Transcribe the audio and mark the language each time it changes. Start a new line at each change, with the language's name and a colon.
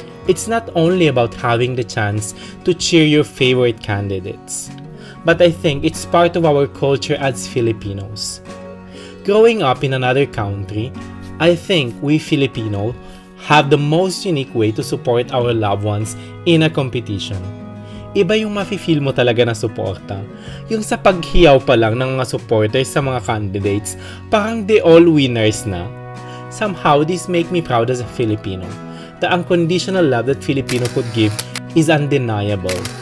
English: It's not only about having the chance to cheer your favorite candidates. But I think it's part of our culture as Filipinos. Growing up in another country, I think we Filipino have the most unique way to support our loved ones in a competition.
Filipino: Iba yung mafe-feel mo talaga na suporta. Yung sa paghiyaw pa lang ng mga supporters sa mga candidates, parang
English: they all winners
Filipino: na.
English: Somehow, this make me proud as a Filipino. The unconditional love that Filipino could give is undeniable.